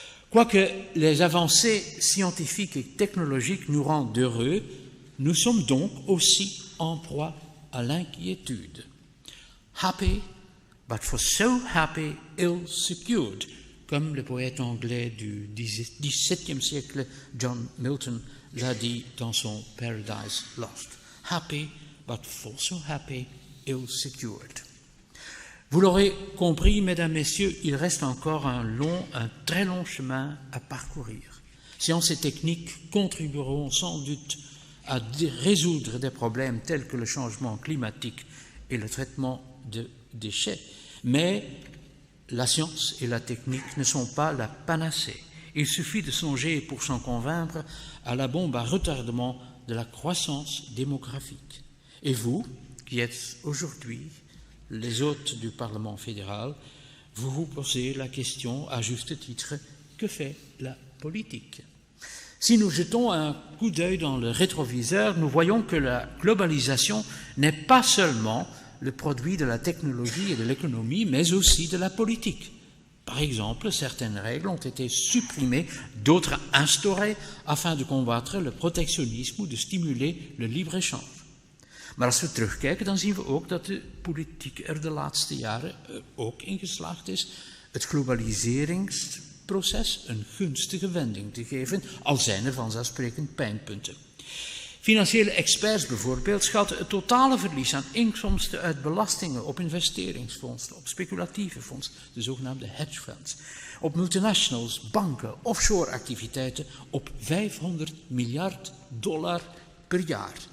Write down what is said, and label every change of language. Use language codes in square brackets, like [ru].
[fr] Quoique les avancées scientifiques et technologiques nous rendent heureux, nous sommes donc aussi en proie à l'inquiétude. [en] Happy, but for so happy, ill-secured, [fr] comme le poète anglais du XVIIe siècle John Milton l'a dit dans son Paradise Lost. Happy, but for so happy, ill-secured. Vous l'aurez compris, mesdames, messieurs, il reste encore un très long chemin à parcourir. Sciences et techniques contribueront sans doute à résoudre des problèmes tels que le changement climatique et le traitement de déchets. Mais la science et la technique ne sont pas la panacée. Il suffit de songer, pour s'en convaincre, à la bombe à retardement de la croissance démographique. Et vous, qui êtes aujourd'hui les hôtes du Parlement fédéral, vous vous posez la question, à juste titre, que fait la politique? Si nous jetons un coup d'œil dans le rétroviseur, nous voyons que la globalisation n'est pas seulement le produit de la technologie et de l'économie, mais aussi de la politique. Par exemple, certaines règles ont été supprimées, d'autres instaurées, afin de combattre le protectionnisme ou de stimuler le libre-échange. [nl] Maar als we terugkijken, dan zien we ook dat de politiek er de laatste jaren ook in geslaagd is het globaliseringsproces een gunstige wending te geven, al zijn er vanzelfsprekend pijnpunten. Financiële experts bijvoorbeeld schatten het totale verlies aan inkomsten uit belastingen op investeringsfondsen, op speculatieve fondsen, de zogenaamde hedge funds, op multinationals, banken, offshore activiteiten op $500 miljard per jaar.